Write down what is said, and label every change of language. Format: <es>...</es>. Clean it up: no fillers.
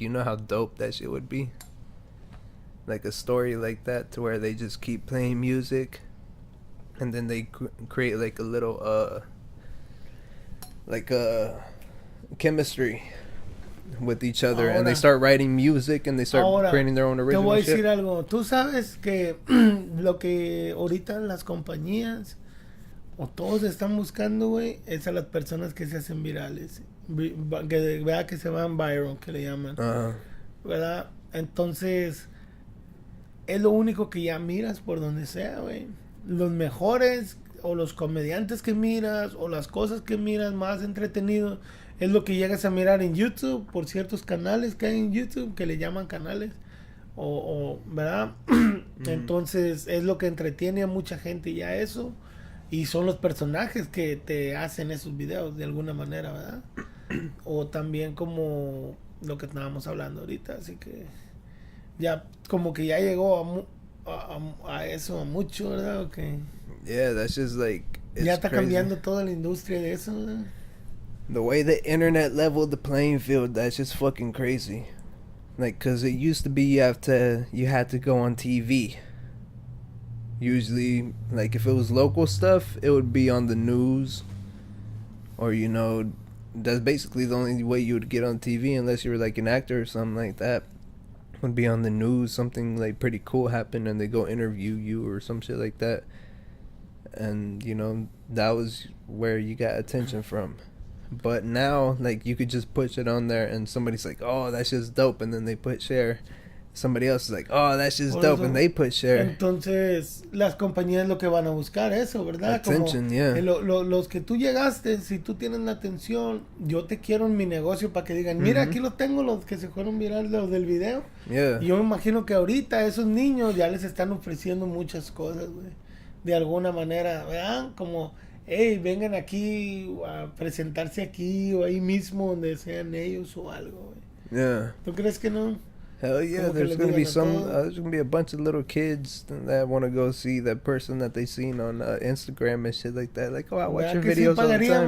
<en>You know how dope that shit would be? Like a story like that, to where they just keep playing music and then they create like a little like a chemistry with each other.</en> <es>Ahora,</es> <en>and they start writing music and they start creating their own original</en> <es>te voy a</es> <en>shit.</en> <es>decir algo. Tú sabes que lo que ahorita las compañías o todos están buscando, güey, es a las personas que se hacen virales, que se van viral, que le llaman, ¿verdad? Entonces es lo único que ya miras por donde sea, güey. Los mejores o los comediantes que miras o las cosas que miras más entretenido es lo que llegas a mirar en YouTube, por ciertos canales que hay en YouTube que le llaman canales, ¿verdad? Entonces es lo que entretiene a mucha gente ya eso, y son los personajes que te hacen esos videos de alguna manera, ¿verdad? O también como lo que estábamos hablando ahorita, así que ya como que ya llegó a eso, a mucho, ¿verdad?</es> <en>Okay. Yeah, that's just like,</en> <es>ya está</es> <en>crazy.</en> <es>Cambiando toda la industria de eso, ¿verdad?</es> <en>The way the internet leveled the playing field, that's just fucking crazy. Like, cause it used to be you had to go on TV. Usually, like if it was local stuff, it would be on the news, or that's basically the only way you would get on TV, unless you were like an actor or something like that. Would be on the news, something like pretty cool happened, and they go interview you or some shit like that. And that was where you got attention from. But now, like, you could just put shit on there and somebody's like, oh, that's just dope, and then they put share. Somebody else is like, oh, that's just dope, and they put share.</en> <es>Entonces, las compañías lo que van a buscar eso, ¿verdad?</es> <en>Attention,</en> <es>como,</es> <en>yeah.</en> <es>Los que tú llegaste, si tú tienes la atención, yo te quiero en mi negocio para que digan, mira, aquí los tengo, los que se fueron virales, los del video.</es> <en>Yeah.</en> <es>Y yo me imagino que ahorita esos niños ya les están ofreciendo muchas cosas, güey. De alguna manera, ¿verdad? Como, hey, vengan aquí a presentarse aquí o ahí mismo donde sean ellos o algo, güey.</es> <en>Yeah.</en> <es>¿Tú crees que no?</es> <en>Hell yeah, there's gonna be there's gonna be a bunch of little kids that want to go see that person that they seen on Instagram and shit like that. Like, oh, I watch your videos all the time.</en>